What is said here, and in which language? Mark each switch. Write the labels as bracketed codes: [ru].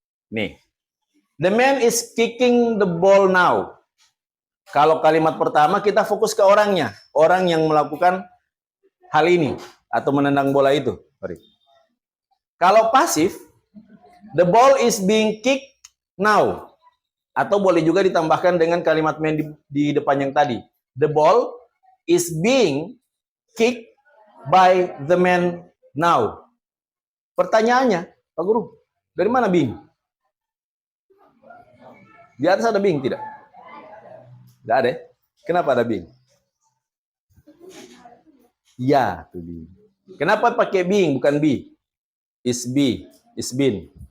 [en] Nih, the man is kicking the ball now. [id] Kalau kalimat pertama kita fokus ke orangnya, orang yang melakukan hal ini atau menendang bola itu. [en] Sorry. [id] Kalau pasif, [en] the ball is being kicked now. [id] Atau boleh juga ditambahkan dengan kalimat man di depan yang tadi. [en] The ball is being kicked by the man now. [id] Pertanyaannya, Pak Guru, dari mana being? Di atas ada being tidak? Tidak ada. Kenapa ada being? Ya, itu being. Kenapa pakai being bukan be? [en] Is be, is been.